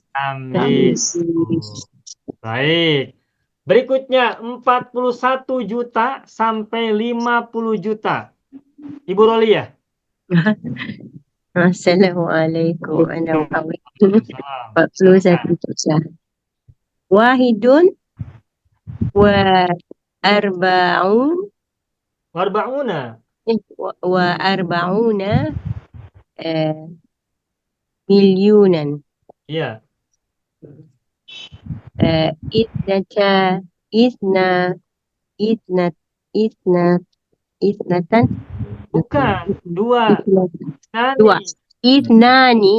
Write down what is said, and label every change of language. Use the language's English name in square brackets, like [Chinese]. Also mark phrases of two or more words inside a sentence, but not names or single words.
[Indonesian] Tamyiz. Baik. Berikutnya 41 juta sampai 50 juta. Ibu Rolia. [Arabic] Assalamualaikum. Ana Muhammad. [Indonesian] 41 juta. [Arabic] واحد وأربعون Arba'una. وأربعون مليونا. [Indonesian] Iya. [Arabic] Isnatan [Indonesian] Bukan. Dua. Dua. Ithnani.